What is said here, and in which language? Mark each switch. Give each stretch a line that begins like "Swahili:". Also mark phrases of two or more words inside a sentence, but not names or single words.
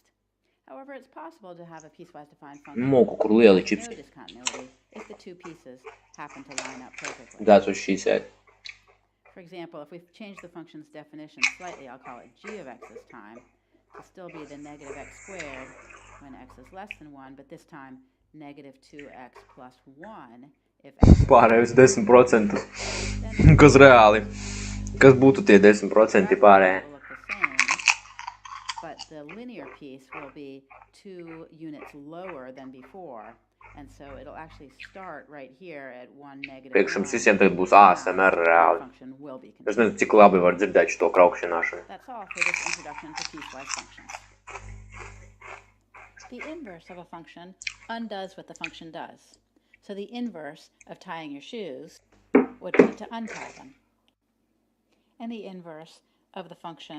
English: However, it's possible to have a piecewise defined function with no discontinuity if the two pieces happen to line up perfectly. That's what she said. For example, if we change the function's definition slightly, I'll call it g of x this time, to still be the negative x squared when x is less than 1, but this time negative 2x plus 1 if x...
Latvian: Pārējus 10%. Kas reāli? Kas būtu tie 10% pārējie?
English: But the linear piece will be 2 units lower than before, and so it'll actually start right here at 1 negative 1.
Latvian: Priekš jums visiem tagad būs ASMR reāli. Es nezinu, cik labi var dzirdēt šo kraukšķināšanu.
English: That's all for this introduction to piecewise functions. The inverse of a function undoes what the function does. So the inverse of tying your shoes would be to untie them. And the inverse of the function